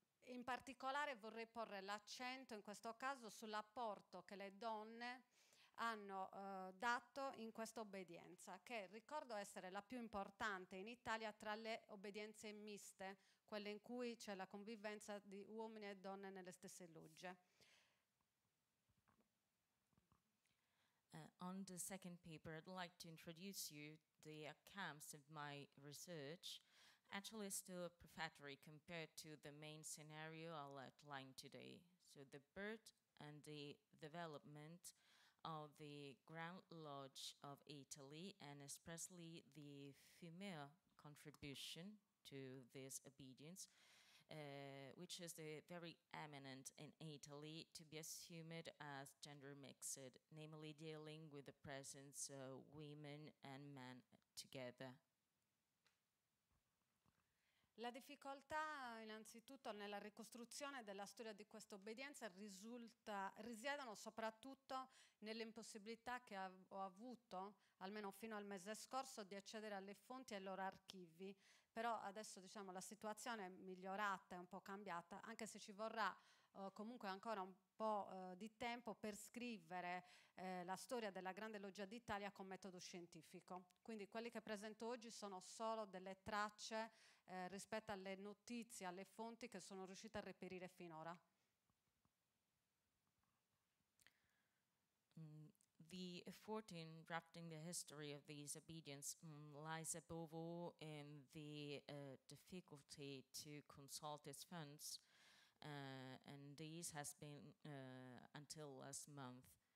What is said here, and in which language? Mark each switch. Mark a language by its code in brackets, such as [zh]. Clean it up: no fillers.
[it] In particolare vorrei porre l'accento in questo caso sull'apporto che le donne hanno dato in questa obbedienza, che ricordo essere la più importante in Italia tra le obbedienze miste, quelle in cui c'è la convivenza di uomini e donne nelle stesse logge. [en] On the second paper, I'd like to introduce you the accounts of my research. Actually, it's still prefatory compared to the main scenario I'll outline today. So the birth and the development of the Grand Lodge of Italy, and especially the female contribution to this obedience, which is very eminent in Italy, to be assumed as gender mixed, namely dealing with the presence of women and men together. [it] La difficoltà innanzitutto nella ricostruzione della storia di questa obbedienza risiedono soprattutto nell'impossibilità che ho avuto, almeno fino al mese scorso, di accedere alle fonti e ai loro archivi. Però adesso diciamo la situazione è migliorata, è un po' cambiata, anche se ci vorrà comunque ancora un po' di tempo per scrivere la storia della Grande Loggia d'Italia con metodo scientifico. Quindi quelli che presento oggi sono solo delle tracce rispetto alle notizie, alle fonti che sono riuscita a reperire finora. [en] The effort in drafting the history of these obedience lies above all in the difficulty to consult its funds, and this has been until last month.